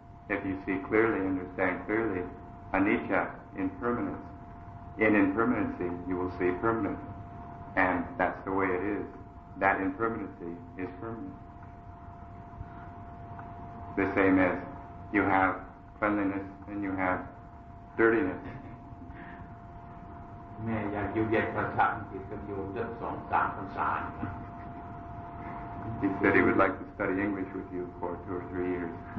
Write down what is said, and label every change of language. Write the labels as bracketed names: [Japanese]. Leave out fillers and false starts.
[English] If you see clearly, understand clearly, anicca, impermanence. In impermanency, you will see permanence, and that's the way it is. That impermanency is permanent. The same as you have cleanliness and you have dirtiness. [Thai] แม่อยากอยู่เรียนภาษาอังกฤษกับโยมสัก 2-3 ภาษา [English] He said he would like to study English with you for 2 or 3 years.